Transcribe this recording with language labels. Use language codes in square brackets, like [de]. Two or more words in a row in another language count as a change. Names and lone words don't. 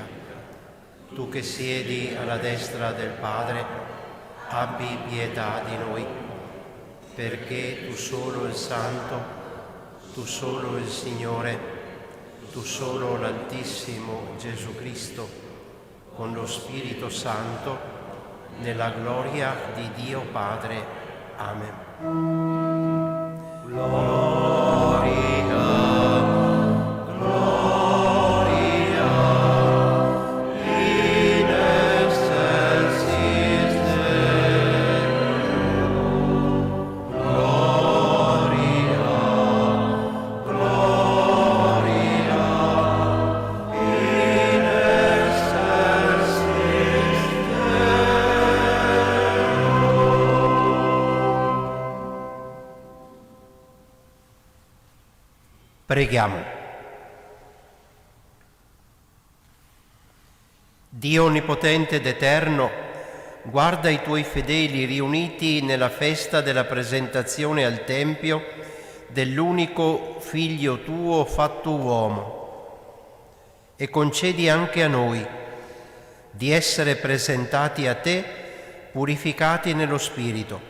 [it] Tu che siedi alla destra del Padre, abbi pietà di noi, perché tu solo il Santo, tu solo il Signore, tu solo l'Altissimo Gesù Cristo, con lo Spirito Santo, nella gloria di Dio Padre. Amen. [la] Gloria, gloria, in excelsis Deo. Gloria, gloria, in excelsis Preghiamo. Dio onnipotente ed eterno, guarda i tuoi fedeli riuniti nella festa della presentazione al Tempio dell'unico Figlio tuo fatto uomo e concedi anche a noi di essere presentati a te purificati nello Spirito.